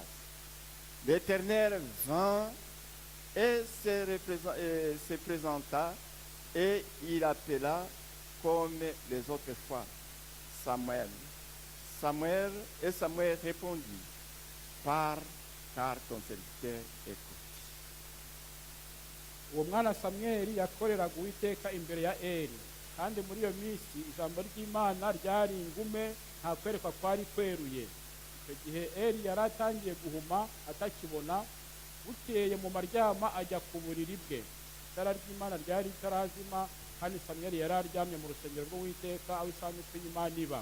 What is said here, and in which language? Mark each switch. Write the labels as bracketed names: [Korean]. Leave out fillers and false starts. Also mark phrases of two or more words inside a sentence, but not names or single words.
[French] L'Éternel vint et se présenta et il appela comme les autres fois Samuel. Samuel répondit, parle, car ton serviteur écoute. [Kinyarwanda] uwo mwana samweli yakoreraga uwiteka imbere ya eli, kandi muri iyo minsi ijambo ry'imana ryari ingume, nta kwerekwa kwari kweruye. icyo gihe eli yari atangiye guhuma atakibona. bukeye mu maryama ajya ku buriri bwe, itara ry'imana ryari ritarazima, kandi samweli yari aryamye mu rusengero rw'uwiteka aho isanduku y'imana iba.